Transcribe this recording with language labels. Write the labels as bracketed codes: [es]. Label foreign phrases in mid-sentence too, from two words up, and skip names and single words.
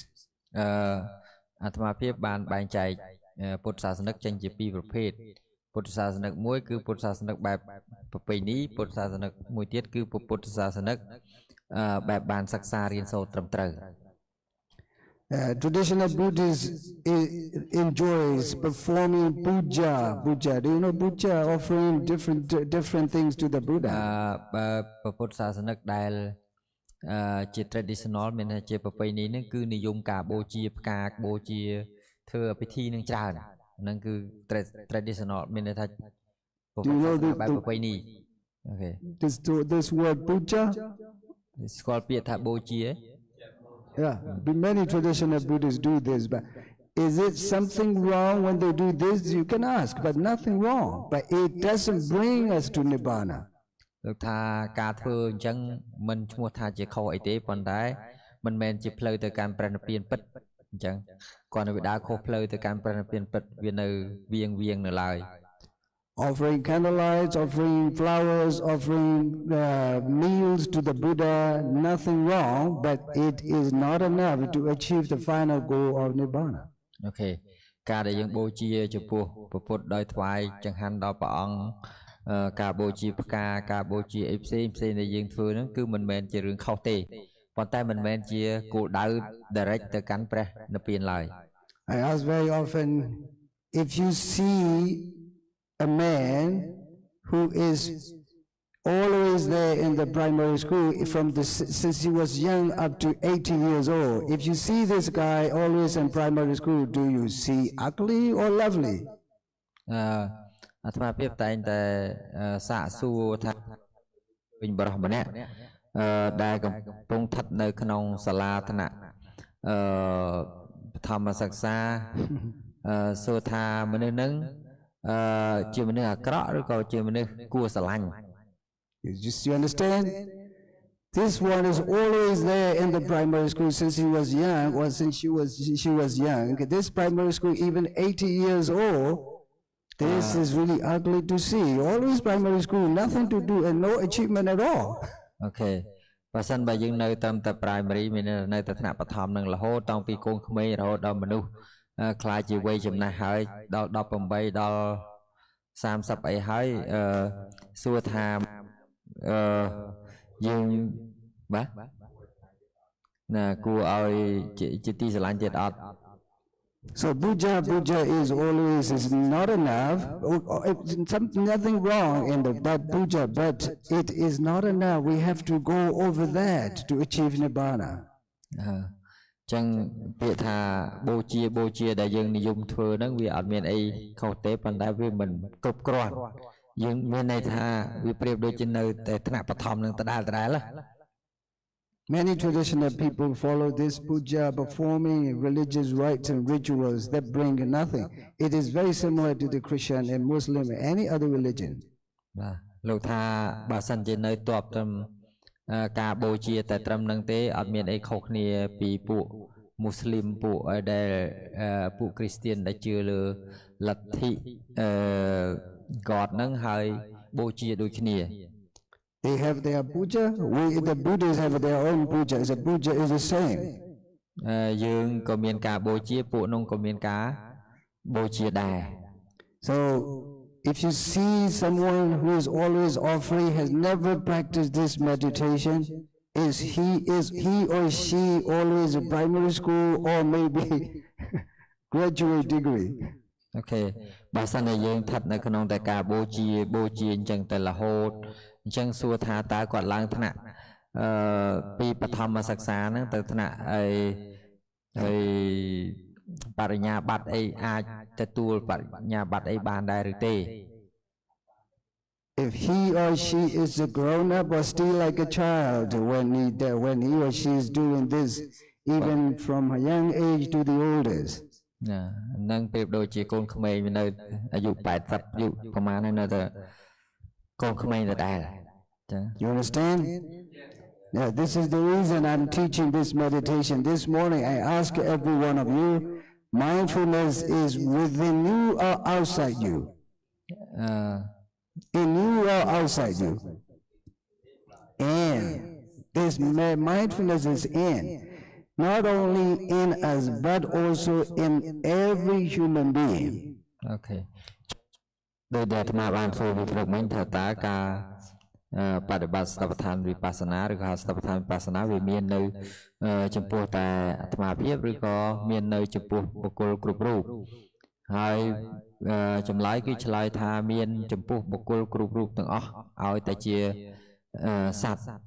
[km] អាត្មាភាពបានបែងចែកពុទ្ធសាសនិកចេញជាពីរប្រភេទពុទ្ធសាសនិកមួយគឺពុទ្ធសាសនិកបែបប្រពៃណីពុទ្ធសាសនិកមួយទៀតគឺពុទ្ធសាសនិកបែបបានសិក្សារៀនសូត្រត្រឹមត្រូវ [en] Traditional Buddhists enjoys performing puja. Do you know puja? Offering different things to the Buddha. [km] ពុទ្ធសាសនិកដែលជា traditional មានជាប្រពៃណីហ្នឹងគឺនិយមការបូជាផ្កាបូជាធ្វើពិធីនឹងច្រើនហ្នឹងគឺ traditional មានន័យថាបែបប្រពៃណីអូខេ [en] This word puja [km] ស្គាល់ពាក្យថាបូជា [en] Yeah, many traditional Buddhists do this, but is it something wrong when they do this? You can ask, but nothing wrong. But it doesn't bring us to Nibbana. [km] លោកថាការធ្វើអញ្ចឹងមិនឈ្មោះថាជាខុសអីទេប៉ុន្តែមិនមែនជាផ្លូវទៅកាន់ព្រះនិព្វានពិតអញ្ចឹងគាត់នៅដើរខុសផ្លូវទៅកាន់ព្រះនិព្វានពិតវានៅវៀងនៅឡើយ [en] Offering candlelights, offering flowers, offering meals to the Buddha, nothing wrong, but it is not enough to achieve the final goal of Nibbana. Okay. [km] ការដែលយើងបូជាចំពោះព្រះពុទ្ធដោយថ្វាយចង្ហាន់ដល់ព្រះអង្គការបូជាផ្កាការបូជាអីផ្សេងដែលយើងធ្វើហ្នឹងគឺមិនមែនជារឿងខុសទេប៉ុន្តែមិនមែនជាគោលដៅ direct ទៅកាន់ព្រះនិព្វានឡើយ [en] I ask very often if you see a man who is always there in the primary school since he was young up to 80 years old. If you see this guy always in primary school, do you see ugly or lovely? [km] អាត្មាភាពតែងតែសាកសួរថាវិញបរិសម្នាក់ដែលកំពុងស្ថិតនៅក្នុងសាលាថ្នាក់បឋមសិក្សាសួរថាមនុស្សហ្នឹងជាមនុស្សអាក្រក់ឬក៏ជាមនុស្សគួរស្រឡាញ់ [en] You understand? This one is always there in the primary school since he was young or since she was young. This primary school even 80 years old. This is really ugly to see. Always primary school, nothing to do and no achievement at all. Okay. [km] បើសិនបើយើងនៅតាមតែ primary មាននៅតែថ្នាក់បឋមនឹងរហូតតាំងពីកូនក្មេងរហូតដល់មនុស្សខ្លាចជាវ័យចំណាស់ហើយដល់18ដល់30អីហើយសួរថាយើងបាទណាគួរឲ្យជាទីស្រឡាញ់ទៀតអត់ [en] So puja is always is not enough. Nothing wrong in the puja, but it is not enough. We have to go over that to achieve nibbana. [km] ចឹងពាក្យថាបូជាដែលយើងនិយមធ្វើហ្នឹងវាអត់មានអីខុសទេប៉ុន្តែវាមិនគ្រប់គ្រាន់យើងមានន័យថាវាប្រៀបដូចជានៅតែថ្នាក់បឋមនឹងដដែលណា [en] Many traditional people follow this puja, performing religious rites and rituals that bring nothing. It is very similar to the Christian and Muslim and any other religion. [km] បាទលោកថាបើសិនជានៅតបត្រឹមការបូជាតែត្រឹមនឹងទេអត់មានអីខុសគ្នាពីពួកមូស្លីមពួកដែលពួកគ្រីស្ទានដែលជឿលើលទ្ធិGod ហ្នឹងហើយបូជាដូចគ្នា [en] They have their puja. The Buddhists have their own puja. The puja is the same. [km] យើងក៏មានការបូជាពួកនោះក៏មានការបូជាដែរ [en] So if you see someone who is always offering, has never practiced this meditation, is he or she always a primary school or maybe graduate degree? [km] Okay បើសិនជាយើងស្ថិតនៅក្នុងតែការបូជាអញ្ចឹងតែរហូតអញ្ចឹងសួរថាតើគាត់ឡើងថ្នាក់ពីបឋមសិក្សាហ្នឹងទៅថ្នាក់ហើយបរិញ្ញាបត្រអីអាចទទួលបរិញ្ញាបត្រអីបានដែរឬទេ [en] If he or she is a grown up or still like a child when he or she is doing this even from a young age to the oldest [km] នឹងប្រៀបដូចជាកូនក្មេងនៅអាយុ80អាយុប្រហែលហើយនៅតែកូនក្មេងដដែលចា៎ [en] You understand? Now this is the reason I'm teaching this meditation. This morning I ask every one of you, mindfulness is within you or outside you? In you or outside you? In. This mindfulness is in. Not only in us, but also in every human being. Okay. [km] ដោយដែលអាត្មាបានធ្វើវិព្រឹកមិញថាតើការបដិបត្តិស្តបដ្ឋានវិបស្សនាឬក៏ស្តបដ្ឋានវិបស្សនាវាមាននៅចំពោះតែអាត្មាភាពឬក៏មាននៅចំពោះបុគ្គលគ្រប់រូបហើយចម្លើយគឺឆ្លើយថាមានចំពោះបុគ្គលគ្រប់រូបទាំងអស់ឲ្យតែជាសត្វ